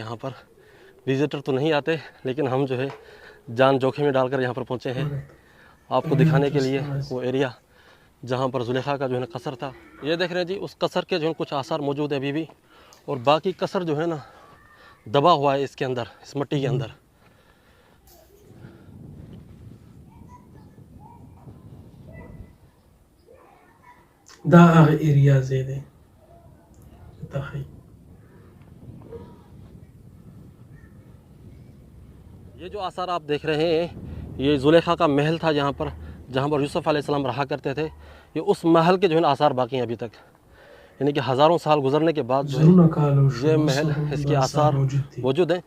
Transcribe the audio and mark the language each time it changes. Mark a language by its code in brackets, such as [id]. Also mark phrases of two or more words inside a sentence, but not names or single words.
[ur] یہاں پر وزیٹر تو نہیں آتے، لیکن ہم جو ہے جان جوکھم میں ڈال کر یہاں پر پہنچے ہیں آپ کو دکھانے کے لیے وہ ایریا جہاں پر زلیخا کا جو ہے نا قصر تھا. یہ دیکھ رہے ہیں جی، اس قصر کے جو ہے کچھ آثار موجود ہے ابھی بھی، اور باقی قصر جو ہے نا دبا ہوا ہے اس کے اندر، اس مٹی کے اندر. [ps] دا هغه ایریا ځای دی. [ur] یہ جو آثار آپ دیکھ رہے ہیں، یہ زلیخا کا محل تھا یہاں پر، جہاں پر یوسف علیہ السلام رہا کرتے تھے. یہ اس محل کے جو ہے نا آثار باقی ہیں ابھی تک، یعنی کہ ہزاروں سال گزرنے کے بعد جو ہے یہ محل، اس کے آثار موجود ہیں.